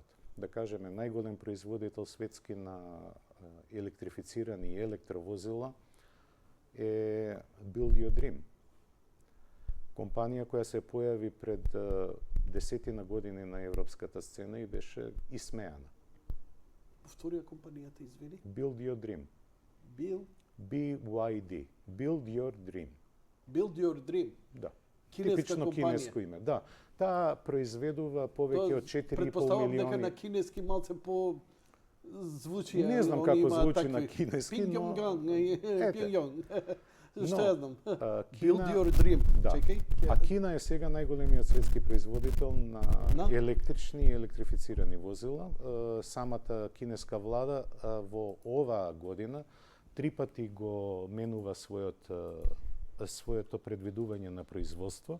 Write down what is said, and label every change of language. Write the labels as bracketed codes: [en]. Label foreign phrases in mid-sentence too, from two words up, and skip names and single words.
[mk] Да кажеме, најголем производител светски на електрифицирани и електровозила е Build Your Dream. Компанија која се појави пред десетина години на европската сцена и беше исмеана. Повторија компанијата, извини. Build Your Dream. BYD. Build Your Dream. Build Your Dream. Да. Кинеска Типично компанија. кинеско име. Да. Таа произведува повеќе од 4,5 Предпоставувам дека милиони. на кинески малце по звучи. Не знам они како имаат звучи такви. на кинески, но- Пингјонг, Ете. Пингјонг. Што ја знам? а, Build Кина- your dream. Да. Чекај. А Кина е сега најголемиот светски производител на На? електрични и електрифицирани возила. Самата кинеска влада во оваа година 3 пати го менува своето предвидување на производство.